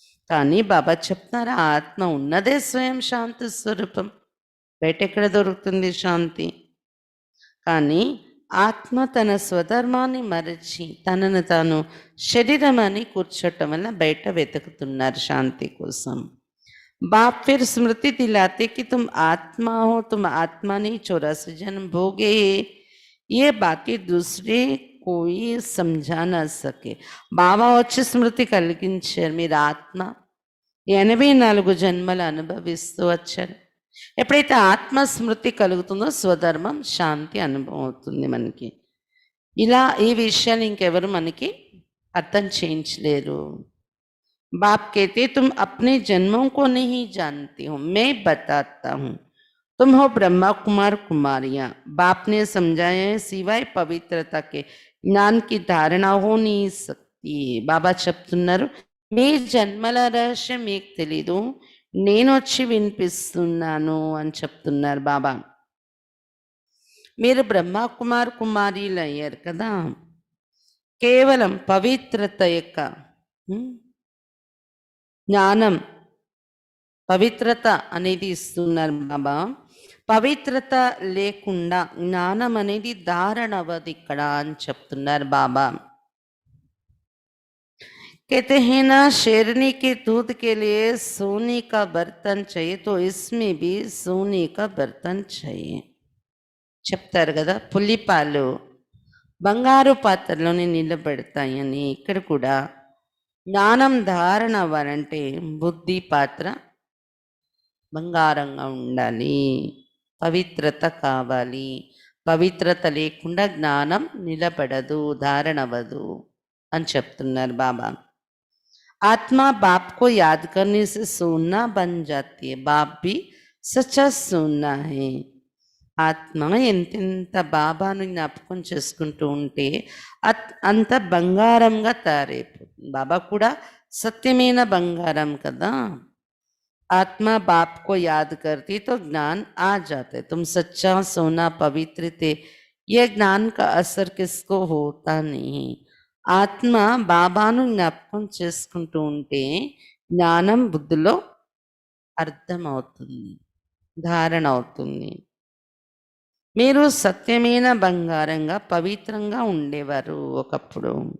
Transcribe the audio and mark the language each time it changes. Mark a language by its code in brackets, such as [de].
[te] కానీ బాబా చెప్తారా ఆత్మ ఉన్నదే స్వయం శాంతి స్వరూపం. బయట ఎక్కడ దొరుకుతుంది శాంతి? కానీ ఆత్మ తన స్వధర్మాన్ని మరచి తనను తాను శరీరం అని కూర్చోటం వల్ల బయట వెతుకుతున్నారు శాంతి కోసం. [hi] बाप फिर स्मृति दिलाते कि तुम आत्मा हो, तुम आत्मा नहीं 84 जन्म भोगे, ये बातें दूसरे कोई समझा ना सके. [te] బాబా వచ్చి స్మృతి కలిగించారు, మీరు ఆత్మ 84 జన్మలు అనుభవిస్తూ వచ్చారు. ఎప్పుడైతే ఆత్మ స్మృతి కలుగుతుందో స్వధర్మం శాంతి అనుభవం అవుతుంది మనకి. ఇలా ఈ విషయాలు ఇంకెవరు మనకి అర్థం చేయించలేరు. [hi] बाप कहते तुम अपने जन्मों को नहीं जानते हो, मैं बताता हूँ. तुम हो ब्रह्मा कुमार कुमारियाँ. बाप ने समझाया है सिवाय पवित्रता के ज्ञान की धारणा हो नहीं सकती. [te] బాబా చెప్తున్నారు మీ జన్మల రహస్యం మీకు తెలీదు, నేను వచ్చి వినిపిస్తున్నాను అని చెప్తున్నారు బాబా. మీరు బ్రహ్మ కుమార్ కుమారీలు అయ్యారు కదా, కేవలం పవిత్రత యొక్క జ్ఞానం, పవిత్రత అనేది ఇస్తున్నారు బాబా. పవిత్రత లేకుండా జ్ఞానం అనేది ధారణ అవ్వదు ఇక్కడ అని చెప్తున్నారు బాబా. [hi] कहते हैं ना शेरनी के दूध के लिए सोने का बर्तन चाहिए, तो इसमें भी सोने का बर्तन चाहिए. [te] చెప్తారు కదా పులిపాలు బంగారు పాత్రలోనే నిలబెడతాయని. ఇక్కడ కూడా జ్ఞానం ధారణ అవ్వాలంటే బుద్ధి పాత్ర బంగారంగా ఉండాలి, పవిత్రత కావాలి. పవిత్రత లేకుండా జ్ఞానం నిలబడదు, ధారణ అవ్వదు అని చెప్తున్నారు బాబా. [hi] आत्मा बाप को याद करने से सोना बन जाती है, बाप भी सच्चा सोना है. [te] ఆత్మ ఎంతెంత బాబాను జ్ఞాపకం చేసుకుంటూ ఉంటే అంత బంగారంగా తయారైపోతుంది. బాబా కూడా సత్యమైన బంగారం కదా. [hi] आत्मा बाप को याद करती तो ज्ञान आ जाते. तुम सच्चा सोना पवित्र थे, यह ज्ञान का असर किसको होता नहीं. [te] ఆత్మ బాబాను జ్ఞాపకం చేసుకుంటూ ఉంటే జ్ఞానం బుద్ధిలో అర్థమవుతుంది, ధారణ అవుతుంది. మీరు సత్యమైన బంగారంగా పవిత్రంగా ఉండేవారు ఒకప్పుడు.